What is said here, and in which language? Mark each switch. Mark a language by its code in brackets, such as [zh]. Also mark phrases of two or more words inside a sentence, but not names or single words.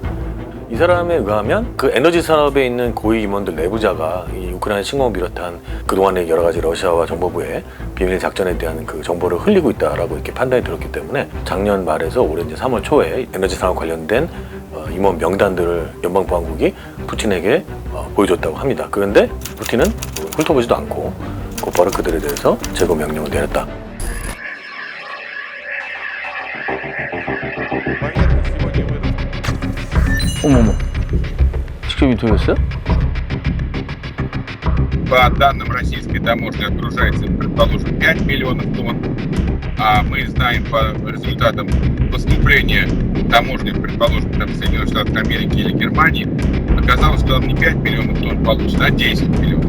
[ko] 이 사람에 의하면 그 에너지 산업에 있는 고위 임원들 내부자가 이 우크라이나 침공을 비롯한 그동안의 여러 가지 러시아와 정보부의 비밀 작전에 대한 그 정보를 흘리고 있다라고 이렇게 판단이 들었기 때문에 작년 말에서 올해 이제 3월 초에 에너지 산업 관련된 임원 명단들을 연방보안국이 푸틴에게 보여줬다고 합니다. 그런데 푸틴은 훑어보지도 않고 곧바로 그들에 대해서 제거 명령을 내렸다. 어머머, 직접 인터뷰했어요? [ru] По данным российской таможни отгружается, предположим, 5 миллионов тонн, а мы знаем по результатам поступления таможни, предположим, там, Соединенных Штатов Америки или Германии, оказалось, что там не 5 миллионов тонн получено, а 10 миллионов.